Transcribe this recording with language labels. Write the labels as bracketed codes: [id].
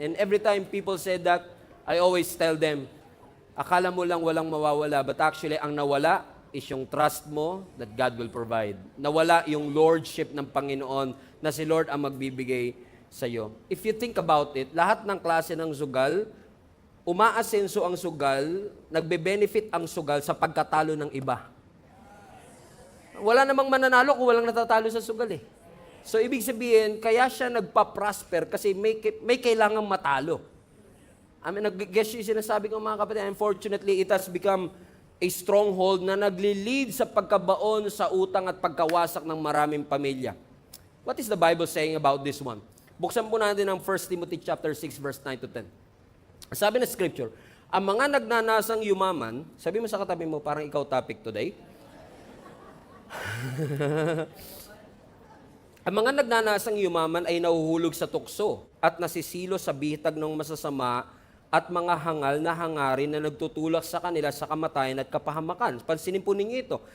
[en] And every time people say that, I always tell them, [tl] akala mo lang walang mawawala, [en] but actually [tl] ang nawala [en] is yung trust mo that God will provide. [tl] Nawala yung lordship ng Panginoon na si Lord ang magbibigay sa iyo. [en] If you think about it, [tl] lahat ng klase ng sugal, umaasenso ang sugal, nagbe-benefit ang sugal sa pagkatalo ng iba. Wala namang mananalo kung walang natatalo sa sugal eh. So, ibig sabihin, kaya siya nagpa-prosper kasi may kailangang matalo. I mean, nag-guess yung sinasabi ko mga kapatid, unfortunately, [en] it has become a stronghold [tl] na nagli-lead sa pagkabaon sa utang at pagkawasak ng maraming pamilya. [en] What is the Bible saying about this one? [tl] Buksan po natin ang 1 Timothy chapter 6, verse 9 to 10. Sabi na scripture, ang mga nagnanasang yumaman, sabi mo sa katabi mo, parang ikaw topic today. Ang mga nagnanasang yumaman ay nahuhulog sa tukso at nasisilo sa bitag ng masasama at mga hangal na hangarin na nagtutulak sa kanila sa kamatayan at kapahamakan. Pansinin po ninyo ito.